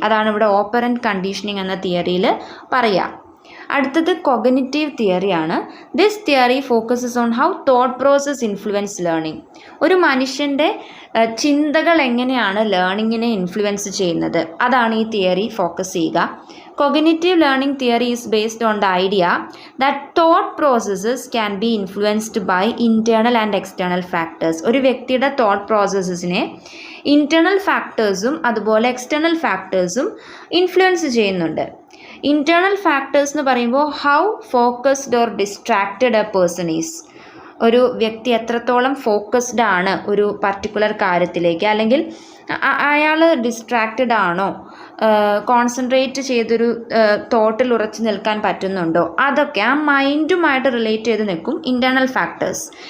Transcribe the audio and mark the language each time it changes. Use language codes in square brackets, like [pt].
[ml] അതാണ് ഇവിടെ operant conditioning എന്ന തിയറിയിൽ പറയുക. അടുത്തത് cognitive തിയറിയാണ്. [en] This theory focuses on how thought process influence learning. [ml] ഒരു മനുഷ്യൻ്റെ ചിന്തകൾ എങ്ങനെയാണ് ലേണിങ്ങിനെ ഇൻഫ്ലുവൻസ് ചെയ്യുന്നത്, അതാണ് ഈ തിയറി ഫോക്കസ് ചെയ്യുക. [en] Cognitive learning theory is based on the idea that thought processes can be influenced by internal and external factors. [ml] ഒരു വ്യക്തിയുടെ തോട്ട് പ്രോസസ്സസിനെ ഇൻറ്റേർണൽ ഫാക്ടേഴ്സും അതുപോലെ എക്സ്റ്റേണൽ ഫാക്ടേഴ്സും ഇൻഫ്ലുവൻസ് ചെയ്യുന്നുണ്ട്. ഇൻറ്റേർണൽ ഫാക്ടേഴ്സ് എന്ന് പറയുമ്പോൾ [en] How focused or distracted a person is. [ml] ഒരു വ്യക്തി എത്രത്തോളം focused ആണ് ഒരു പർട്ടിക്കുലർ കാര്യത്തിലേക്ക്, അല്ലെങ്കിൽ അയാൾ ഡിസ്ട്രാക്റ്റഡ് ആണോ, കോൺസെൻട്രേറ്റ് ചെയ്തൊരു തോട്ടിൽ ഉറച്ചു നിൽക്കാൻ പറ്റുന്നുണ്ടോ, അതൊക്കെ ആ മൈൻഡുമായിട്ട് റിലേറ്റ് ചെയ്ത് നിൽക്കും ഇൻറ്റേർണൽ ഫാക്ടേഴ്സ്.